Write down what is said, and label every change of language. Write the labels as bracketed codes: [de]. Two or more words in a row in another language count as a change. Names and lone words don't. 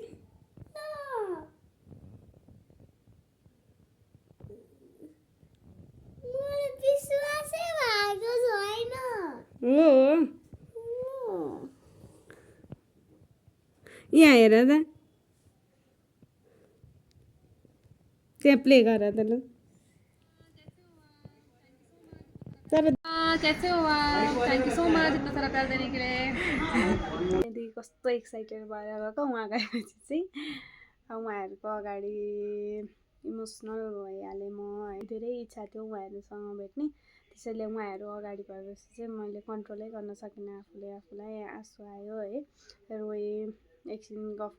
[ne] मलाई विश्वासै भएको छैन हो यहाँ हेर त त्यहाँ प्ले गर त ल तर [hi] कैसे हो आप [en] thank you so much [hi] इतना सारा प्यार देने के लिए [ne] यदि कस्तो एक्साइटेड भएर गएको उहाँ गएपछि चाहिँ उहाँहरूको अगाडि इमोसनल भइहालेँ म है धेरै इच्छा थियो उहाँहरूसँग भेट्ने त्यसैले उहाँहरू अगाडि भएपछि चाहिँ मैले कन्ट्रोलै गर्न सकिनँ आफूलाई आँसु आयो है रोएँ एकछिन गफ